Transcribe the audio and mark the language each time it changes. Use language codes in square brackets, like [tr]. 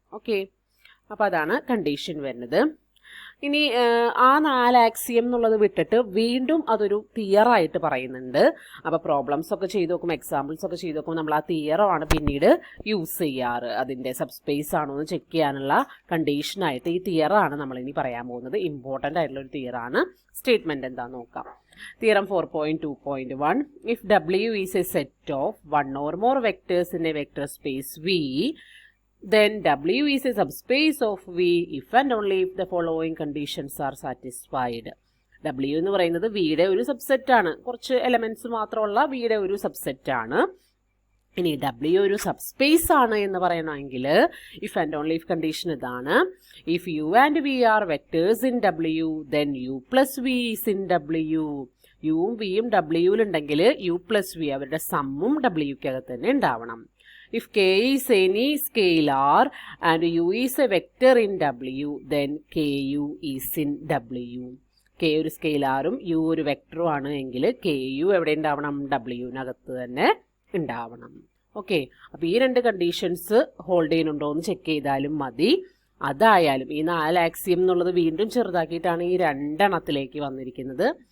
[ml] Okay, അപ്പോൾ അതാണ് condition വരുന്നത്. ഇനി ആ 4 ആക്സിയം എന്നുള്ളത് വിട്ടിട്ട് വീണ്ടും അതൊരു തിയറായിട്ട് പറയുന്നുണ്ട്. അപ്പോൾ പ്രോബ്ലംസ് ഒക്കെ ചെയ്ത് നോക്കുമ്പോൾ, എക്സാമ്പിൾസ് ഒക്കെ ചെയ്ത് നോക്കുമ്പോൾ നമ്മൾ ആ തിയറാണ് പിന്നീട് യൂസ് ചെയ്യാറ്. അതിൻ്റെ സബ് സ്പേസ് ആണോ എന്ന് ചെക്ക് ചെയ്യാനുള്ള കണ്ടീഷനായിട്ട് ഈ തിയറാണ് നമ്മളിനി പറയാൻ പോകുന്നത്. ഇമ്പോർട്ടൻ്റ് ആയിട്ടുള്ള ഒരു തിയറാണ്. സ്റ്റേറ്റ്മെൻറ്റ് എന്താണെന്ന് നോക്കാം. [en] Theorem 4.2.1 if W is a set of one or more vectors in a vector space V, then W is a subspace of V if and only if the following conditions are satisfied. [ml] W എന്ന് പറയുന്നത് വിയുടെ ഒരു subset ആണ്, കുറച്ച് elements മാത്രമുള്ള വിയുടെ ഒരു subset ആണ്. ഇനി W ഒരു സബ്സ്പേസ് ആണ് എന്ന് പറയണമെങ്കിൽ [en] if and only if [ml] condition ഇതാണ്. [en] If U and V are vectors in W, then U plus V is in W. [ml] യുവും വിയും ഡബ്ല്യുവിലുണ്ടെങ്കിൽ [en] U plus V [ml] അവരുടെ സമ്മും ഡബ്ല്യുക്കകത്ത് തന്നെ ഉണ്ടാവണം. [en] If K is any scalar and U is a vector in W, then KU is in W. [ml] K ഒരു സ്കെയിലാറും U ഒരു വെക്ടറും ആണ് എങ്കിൽ KU എവിടെ ഉണ്ടാവണം? ഡബ്ല്യുവിനകത്ത് തന്നെ ഉണ്ടാവണം. ഓക്കെ, അപ്പോൾ ഈ 2 കണ്ടീഷൻസ് ഹോൾഡ് ചെയ്യുന്നുണ്ടോ എന്ന് ചെക്ക് ചെയ്താലും മതി. അതായാലും ഈ 4 ആക്സിയം എന്നുള്ളത് വീണ്ടും ചെറുതാക്കിയിട്ടാണ് ഈ 2 എണ്ണത്തിലേക്ക് വന്നിരിക്കുന്നത്.